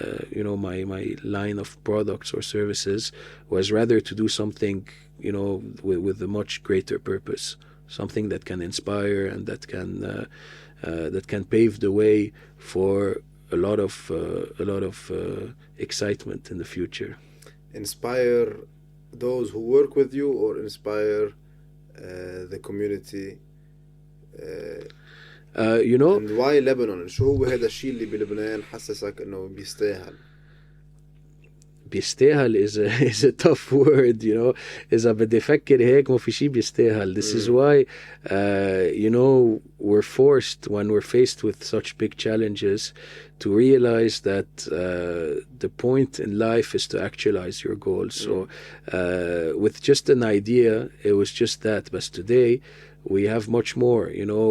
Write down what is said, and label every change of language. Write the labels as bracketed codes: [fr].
[en] you know, my line of products or services, was rather to do something, you know, with a much greater purpose, something that can inspire and that can pave the way for a lot of excitement in the future. Inspire those who work with you, or inspire the community? You know, and why Lebanon? [ar] شو هو هذا الشيء اللي بلبنان حسسك إنه بيستاهل؟ [en] بيستاهل is a tough word, you know. [ar] إذا بدي أفكر هيك ما في شيء بيستاهل. [en] This is why you know, we're forced, when we're faced with such big challenges, to realize that the point in life is to actualize your goals. So with just an idea, it was just that. But today we have much more, you know.